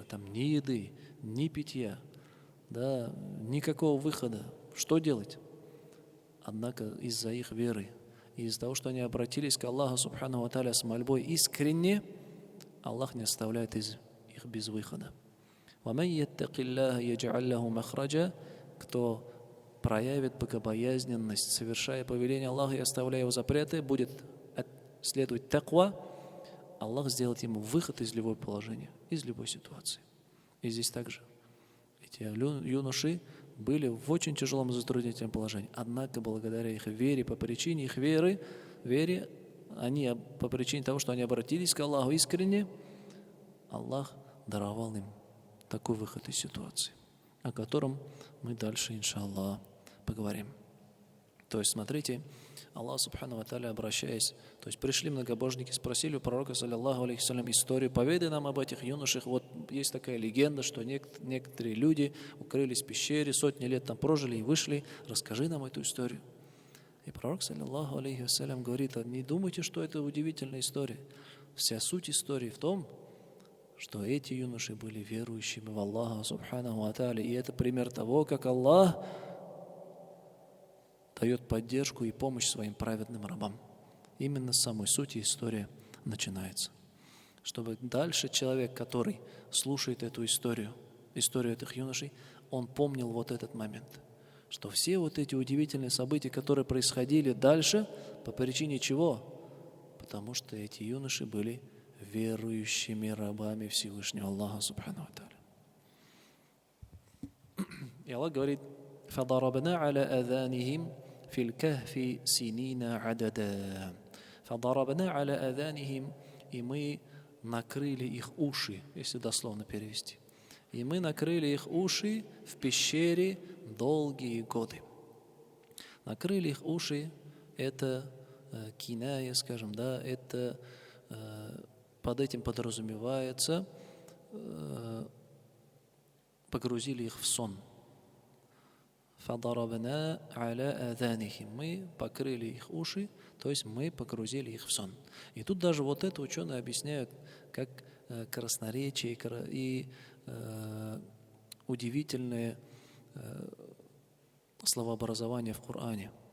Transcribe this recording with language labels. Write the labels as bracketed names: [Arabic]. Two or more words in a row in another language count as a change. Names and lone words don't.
[Russian] Там ни еды, ни питья, да, никакого выхода. Что делать? Однако из-за их веры, из-за того, что они обратились к Аллаху [Arabic] سبحانه وتعالى [Russian] с мольбой искренне, Аллах не оставляет их без выхода. [Arabic] وَمَنْ يَتَّقِ اللَّهَ يَجْعَلْ لَهُ مَخْرَجًا, [Russian] кто проявит богобоязненность, совершая повеление Аллаха и оставляя его запреты, будет следовать таква, Аллах сделает ему выход из любого положения, из любой ситуации. И здесь также эти юноши были в очень тяжелом затруднительном положении. Однако, благодаря их вере, по причине их веры, они, по причине того, что они обратились к Аллаху искренне, Аллах даровал им такой выход из ситуации, о котором мы дальше, иншаллах, поговорим. То есть, смотрите, [Arabic] الله سبحانه وتعالى, [Russian] обращаясь, то есть пришли многобожники, спросили у пророка, [Arabic] صلى الله عليه وسلم, [Russian] историю: поведай нам об этих юношах. Вот есть такая легенда, что некоторые люди укрылись в пещере, сотни лет там прожили и вышли. Расскажи нам эту историю. И пророк, [Arabic] صلى الله عليه وسلم, [Russian] говорит: не думайте, что это удивительная история. Вся суть истории в том, что эти юноши были верующими в Аллаха [Arabic] سبحانه وتعالى. [Russian] И это пример того, как Аллах дает поддержку и помощь своим праведным рабам. Именно с самой сути история начинается. Чтобы дальше человек, который слушает эту историю этих юношей, он помнил вот этот момент, что все вот эти удивительные события, которые происходили дальше, по причине чего? Потому что эти юноши были верующими рабами Всевышнего Аллаха [Arabic] سبحانه وتعالى. [Russian] И Аллах говорит: [Arabic] فَضَرَبْنَا عَلَى أَذَانِهِمْ فِي الْكَهْفِ سِنِينَ عَدَدًا. فَضَرَبْنَا عَلَى أَذَانِهِمْ, [Russian] и мы накрыли их уши, если дословно перевести. И мы накрыли их уши в пещере долгие годы. Накрыли их уши — это киная, скажем, да, это под этим подразумевается, погрузили их в сон. [Arabic] فَضَرَبْنَا عَلَى أَذَانِهِمْ, [Russian] мы покрыли их уши, то есть мы погрузили их в сон. И тут даже вот это ученые объясняют как красноречие и удивительное словообразование в Коране.